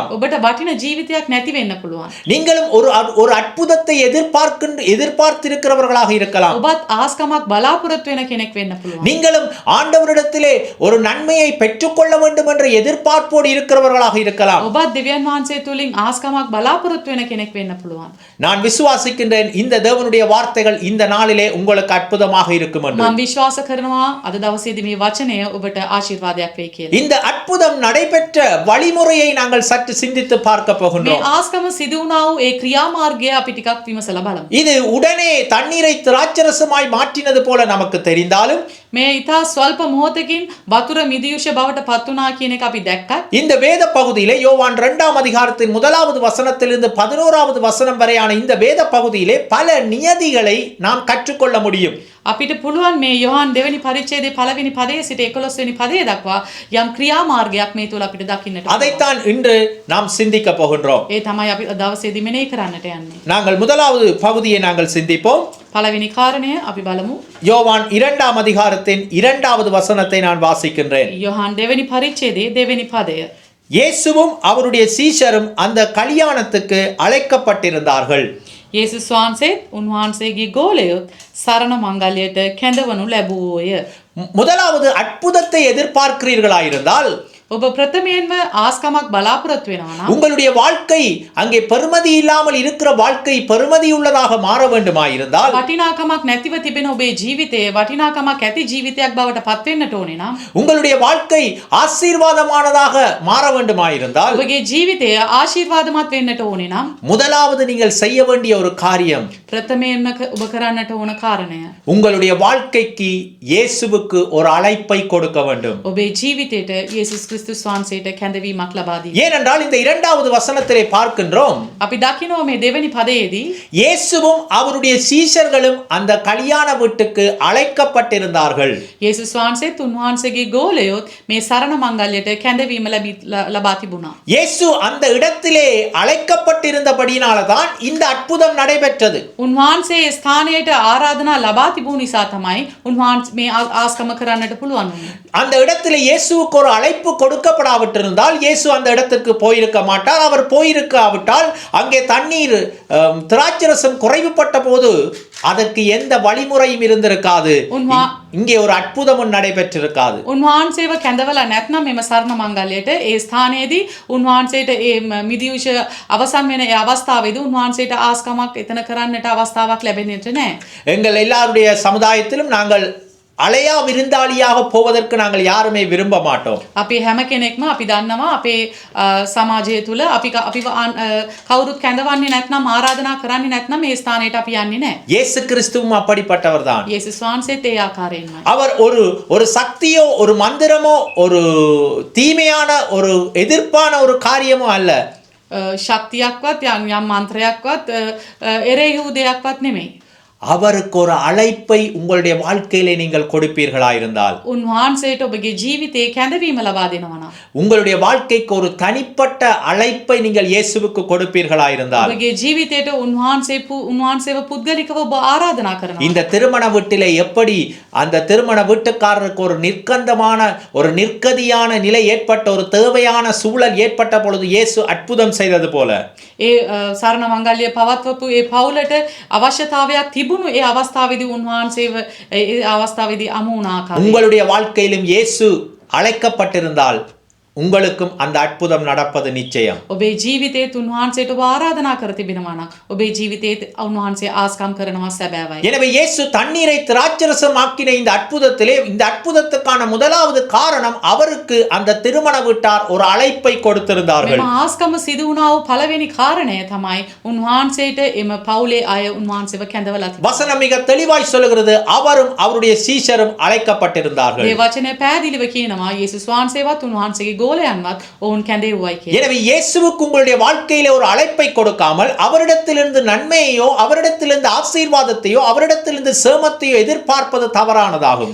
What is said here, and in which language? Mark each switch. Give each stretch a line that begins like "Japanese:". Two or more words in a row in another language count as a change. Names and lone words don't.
Sinhala: ඔබට වටින ජීවිතයක් නැති වෙන්න පුළුවන්.
Tamil: நீங்களும் ஒரு அற்புதத்தை எதிர்பார்த்திருக்கிறவர்களாக இருக்கலாம்.
Sinhala: ඔබත් ආස්කමක් බලාපොරොත්තු වෙන කෙනෙක් වෙන්න පුළුවන්.
Tamil: நீங்களும் ஆண்டவரிடத்திலே ஒரு நன்மையை பெற்றுக்கொள்ள வேண்டும் என்ற எதிர்பார்ப்போடு இருக்கிறவர்களாக இருக்கலாம்.
Sinhala: ඔබත් දෙවියන් වහන්සේ තුලින් ආස්කමක් බලාපොරොත්තු වෙන කෙනෙක් වෙන්න පුළුවන්.
Tamil: நான் விசுவாசிக்கின்றேன் இந்த தேவனுடைய வார்த்தைகள் இந்த நாளிலே உங்களுக்கு அற்புதமாக இருக்கும் என்று.
Sinhala: මම විශ්වාස කරනවා අද දවසේදී මේ වචනය ඔබට ආශිර්වාදයක් වෙයි කියලා.
Tamil: இந்த அற்புதம் நடைபெற்ற வழிமுறையை நாங்கள் சற்று சிந்தித்து பார்க்க මේ போகின்றோம்.
Sinhala: ආස්කම සිදු වුණා වූ ඒ ක්‍රියාමාර්ගය අපි ටිකක් විමසලා බලමු.
Tamil: இது உடனே தண்ணீரை திராட்சரசமாய் மாற்றினது போல நமக்கு தெரிந்தாலும்
Sinhala: මේ ඊතා ස්වල්ප මොහොතකින් වතුර මිදියුෂ බවට පත් වුණා කියන එක අපි දැක්කත්
Tamil: இந்த வேத பகுதியிலே யோவான் 2ஆம் அதிகாரத்தின் 1வது வசனத்திலிருந்து 11வது வசனம் வரையான இந்த வேத பகுதியிலே பல நியதிகளை நாம் கற்றுக்கொள்ள முடியும்.
Sinhala: අපිට පුළුවන් මේ යොහන් දෙවෙනි පරිච්ඡේදයේ පළවෙනි පදයේ සිට 11 වෙනි පදයේ දක්වා යම් ක්‍රියාමාර්ගයක් මේ තුල අපිට දකින්නට පුළුවන්.
Tamil: அதைத்தான் இன்று நாம் சிந்திக்க போகின்றோம்.
Sinhala: ඒ තමයි අපි දවසේදී මෙනෙහි කරන්නට යන්නේ.
Tamil: நாங்கள் முதலாவது பகுதியை நாங்கள் சிந்திப்போம்.
Sinhala: පළවෙනி කාරණය අපි බලමු.
Tamil: யோவான் 2ஆம் அதிகாரத்தின் 2வது வசனத்தை நான் வாசிக்கின்றேன்.
Sinhala: යොහන් දෙවෙනි පරිච්ඡේදයේ දෙවෙනි පදය.
Tamil: இயேசுவும் அவருடைய சீஷரும் அந்த கல்யாணத்துக்கு அழைக்கப்பட்டிருந்தார்கள்.
Sinhala: යේසුස් වහන්සේත් උන්වහන්සේගේ ගෝලයොත් සරණ මංගල්‍යයට කැඳවනු ලැබුවෝය.
Tamil: முதலாவது அற்புதத்தை எதிர்பார்க்கிறீர்களாயிருந்தால்
Sinhala: ඔබ ප්‍රථමයෙන්ම ආස්කමක් බලාපොරොත්තු වෙනවා නම්
Tamil: உங்களுடைய வாழ்க்கை அங்கே பெறுமதி இல்லாமல் இருக்கிற வாழ்க்கை பெறுமதி உள்ளதாக மாற வேண்டுமாயிருந்தால்
Sinhala: වටිනාකමක් නැතිව තිබෙන ඔබේ ජීවිතය වටිනාකමක් ඇති ජීවිතයක් බවට පත් වෙන්නට ඕනේ නම්
Tamil: உங்களுடைய வாழ்க்கை ஆசீர்வாதமானதாக மாற வேண்டுமாயிருந்தால்
Sinhala: ඔබගේ ජීවිතය ආශිර්වාදමත් වෙන්නට ඕනේ නම්
Tamil: முதலாவது நீங்கள் செய்ய வேண்டிய ஒரு காரியம்
Sinhala: ප්‍රථමයෙන්ම ඔබ කරන්නට ඕන කාරණය
Tamil: உங்களுடைய வாழ்க்கைக்கு இயேசுவுக்கு ஒரு அழைப்பை கொடுக்க வேண்டும்.
Sinhala: ඔබේ ජීවිතයට යේසුස් ක්‍රිස්තුස් වහන්සේට කැඳවීමක් ලබා දී.
Tamil: ஏனென்றால் இந்த இரண்டாவது வசனத்திலே பார்க்கின்றோம்
Sinhala: අපි දකිනවා මේ දෙවෙනි පදයේදී
Tamil: இயேசுவும் அவருடைய சீஷர்களும் அந்த கல்யாண வீட்டுக்கு அழைக்கப்பட்டிருந்தார்கள்.
Sinhala: යේසුස් වහන්සේත් උන්වහන්සේගේ ගෝලයොත් මේ සරණ මංගල්‍යයට කැඳවීම ලබා තිබුණා.
Tamil: இயேசு அந்த இடத்திலே அழைக்கப்பட்டிருந்தபடியினால தான் இந்த அற்புதம் நடைபெற்றது.
Sinhala: උන්වහන්සේ ස්ථානයට ආරාධනා ලබා තිබුණු නිසා තමයි උන්වහන්සේ මේ ආස්කම කරන්නට පුළුවන් වුණේ.
Tamil: அந்த இடத்திலே இயேசுவுக்கு ஒரு அழைப்பு கொடுக்கப்படாவிட்டிருந்தால் இயேசு அந்த இடத்துக்கு போயிருக்க மாட்டார். அவர் போயிருக்காவிட்டால் அங்கே தண்ணீர் திராட்சரசம் குறைவுபட்ட போது அதற்கு எந்த வழிமுறையும் இருந்திருக்காது. இங்கே ஒரு அற்புதமும் நடைபெற்றிருக்காது.
Sinhala: උන්වහන්සේව කැඳවලා නැත්නම් මෙම සරණ මංගල්‍යයට ඒ ස්ථානයේදී උන්වහන්සේට ඒ මිදිවිෂ අවසන් වෙන ඒ අවස්ථාවේදී උන්වහන්සේට ආස්කමක් එතන කරන්නට අවස්ථාවක් ලැබෙන්නේ නැහැ.
Tamil: எங்கள் எல்லாருடைய சமுதாயத்திலும் நாங்கள் அலையா விருந்தாளியாக போவதற்கு நாங்கள் யாருமே விரும்ப மாட்டோம்.
Sinhala: අපි හැම කෙනෙක්ම අපි දන්නවා අපේ සමාජය තුල අපි කවුරුත් කැඳවන්නේ නැත්නම් ආරාධනා කරන්නේ නැත්නම් මේ ස්ථානයට අපි යන්නේ නැහැ.
Tamil: இயேசு கிறிஸ்துவும் அப்படிப்பட்டவர்தான்.
Sinhala: යේසුස් වහන්සේත් ඒ ආකාරයෙන්මයි.
Tamil: அவர் ஒரு சக்தியோ ஒரு மந்திரமோ ஒரு தீமையான ஒரு எதிர்ப்பான ஒரு காரியமோ அல்ல.
Sinhala: ශක්තියක්වත් යම් මන්ත්‍රයක්වත් එරෙහි වූ දෙයක්වත් නෙමෙයි.
Tamil: அவருக்கு ஒரு அழைப்பை உங்களுடைய வாழ்க்கையிலே நீங்கள் கொடுப்பீர்களா இருந்தால்
Sinhala: උන්වහන්සේට ඔබගේ ජීවිතේ කැඳවීම ලබා දෙනවා නම්
Tamil: உங்களுடைய வாழ்க்கைக்கு ஒரு தனிப்பட்ட அழைப்பை நீங்கள் இயேசுவுக்கு கொடுப்பீர்களா இருந்தால்
Sinhala: ඔබගේ ජීවිතයට උන්වහන්සේව පුද්ගලිකව ඔබ ආරාධනා කරනවා.
Tamil: இந்த திருமண வீட்டிலே எப்படி அந்த திருமண வீட்டுக்காரருக்கு ஒரு நிர்கந்தமான ஒரு நிர்கதியான நிலை ஏற்பட்ட ஒரு தேவையான சூழல் ஏற்பட்ட பொழுது இயேசு அற்புதம் செய்தது போல
Sinhala: ඒ සරණ මංගල්‍ය පවත්වපු ඒ පවුලට අවශ්‍යතාවයක් තිබුණු ඒ අවස්ථාවේදී උන්වහන්සේව ඒ අවස්ථාවේදී අමු වුණ ආකාරය
Tamil: உங்களுடைய வாழ்க்கையிலும் இயேசு அழைக்கப்பட்டிருந்தால் உங்களுக்கும் அந்த அற்புதம் நடப்பது நிச்சயம்.
Sinhala: ඔබේ ජීවිතයේ උන්වහන්සේට ඔබ ආරාධනා කර තිබෙනවා නම් ඔබේ ජීවිතයේ උන්වහන්සේ ආස්කම් කරනවා සැබෑවයි.
Tamil: எனவே இயேசு தண்ணீரை திராட்சரசம் ஆக்கின இந்த அற்புதத்திலே இந்த அற்புதத்துக்கான முதலாவது காரணம் அவருக்கு அந்த திருமண வீட்டார் ஒரு அழைப்பை கொடுத்திருந்தார்கள்.
Sinhala: මේ ආස්කම සිදු වුණා වූ පළවෙනි කාරණය තමයි උන්වහන්සේට එම පවුලේ අය උන්වහන්සේව කැඳවලා තිබෙනවා.
Tamil: வசனம் மிக தெளிவாய் சொல்லுகிறது அவரும் அவருடைய சீஷரும் அழைக்கப்பட்டிருந்தார்கள்.
Sinhala: මේ වචනේ පැහැදිලිව කියනවා යේසුස් වහන්සේවත් උන්වහන්සේගේ ගෝලයන්වත් ඔවුන් කැඳෙව්වයි කියලා.
Tamil: எனவே இயேசுவுக்கு உங்களுடைய வாழ்க்கையிலே ஒரு அழைப்பை கொடுக்காமல் அவரிடத்திலிருந்து நன்மையோ அவரிடத்திலிருந்து ஆசீர்வாதத்தையோ அவரிடத்திலிருந்து சேமத்தையோ எதிர்பார்ப்பது தவறானதாகும்.